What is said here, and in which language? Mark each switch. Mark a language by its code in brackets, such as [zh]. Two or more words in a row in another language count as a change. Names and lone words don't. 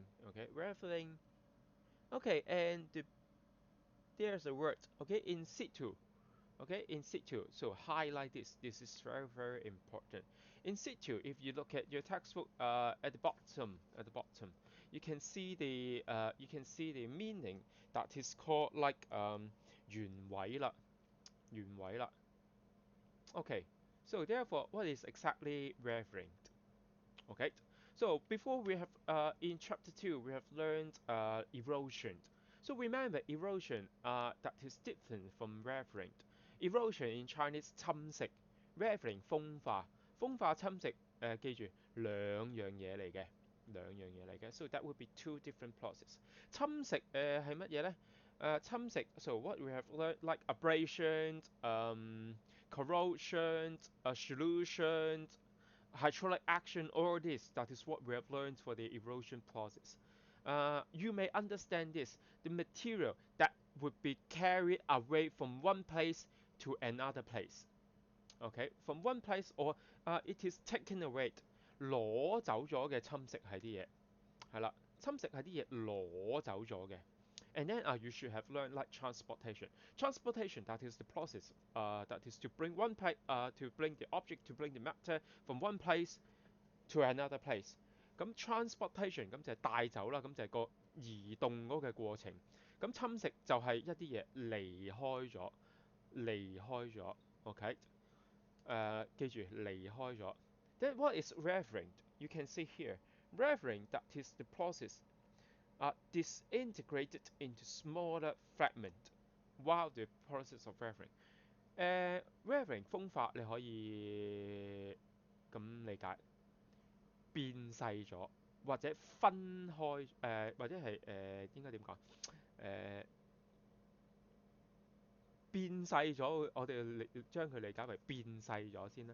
[en] Okay, weathering. Okay, and there's a word. Okay, in situ. Okay, in situ. So highlight this. This is very important. In situ, if you look at your textbook at the bottom, you can see the meaning that is called like [yue] 原位啦，原位啦。 [en] Okay, so therefore, what is exactly weathering? Okay, so before we have in chapter 2 we have learned erosion. So remember erosion that is different from weathering. Erosion in Chinese 侵蝕，weathering [yue] 風化侵蝕記住兩樣嘢嚟嘅。 [en] So that would be two different process. [yue] 侵蝕係乜嘢呢？ [en] 侵蝕 so what we have learned like abrasion, corrosion, solution, hydraulic action, all this, that is what we have learned for the erosion process. You may understand this, the material that would be carried away from one place to another place. Okay, from one place or it is taken away， [yue] 攞走咗嘅侵蝕係啲嘢，係啦，侵蝕係啲嘢攞走咗嘅。 [en] And then you should have learned like transportation. Transportation, that is the process that is to bring one place to bring the object, to bring the matter from one place to another place. [yue] 咁 transportation 咁就係帶走啦，咁就係個移動嗰個過程。咁侵蝕就係一啲嘢離開咗，OK？記住離開咗。 [en] Then what is referring? You can see here. Referring, that is the process are disintegrated into smaller fragments while the process of referring. [yue] weathering 風化你可以咁理解變細咗，或者分開或者係應該點講誒？變細咗，我哋將佢理解為變細咗先啦。